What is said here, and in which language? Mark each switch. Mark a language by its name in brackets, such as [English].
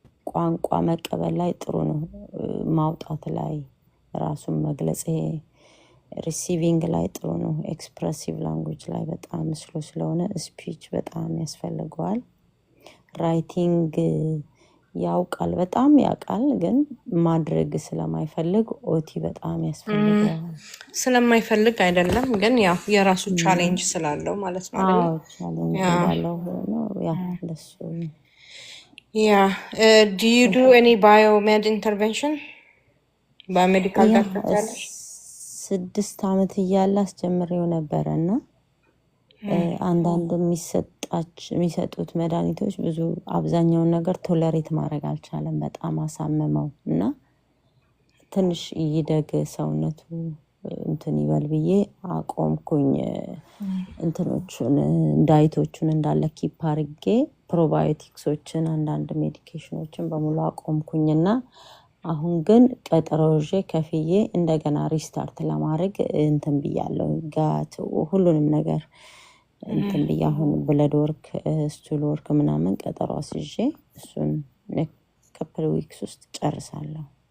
[Amharic] ቋንቋ መቀበል ላይ ጥሩ ነው። ማውጣት ላይ ራሱን መግለጽ ሪሲቪንግ ላይ ጥሩ ነው። ኤክስፕሬሲቭ ላንጉጅ ላይ በጣም ስሎ ስለሆነ ስፒች በጣም ያስፈልገዋል። ራይቲንግ ያውቃል፣ በጣም ያውቃል፣ ግን ማድረግ ስለማይፈልግ ኦቲ በጣም ያስፈልገዋል። ስለማይፈልግ አይደለም ግን ያው የራሱ ቻሌንጅ ስላለው ማለት ነው አይደል? ቻሌንጅ ስላለው ነው ያ ለሱ [English] Yeah. Do you do any biomed intervention? Biomedical [Amharic] ያ [English] doctor? [Amharic] 6 ዓመት እያለ አስጀምሬው ነበረ እና አንዳንድ የሚሰጡት መድኃኒቶች ብዙ አብዛኛውን ነገር ቶለሬት ማድረግ አልቻለም። በጣም አሳመመው እና ትንሽ ይደግ ሰውነቱ እንትን ይበል ብዬ አቆምኩኝ። እንትኖቹን ዳይቶቹን እንዳለ ኪፕ አድርጌ ፕሮባዮቲክሶችን አንዳንድ ሜዲኬሽኖችን በሙሉ አቆምኩኝና አሁን ግን ቀጠሮ ይዤ ከፍዬ እንደገና ሪስታርት ለማድረግ እንትን ብያለሁ። ጋት ሁሉንም ነገር እንትን ብዬ አሁን [English] ብለድ ወርክ ስቱል ወርክ [Amharic] ምናምን ቀጠሮ አስይዤ እሱን [English] ካፕል ዊክስ [Amharic] ውስጥ ጨርሳለሁ።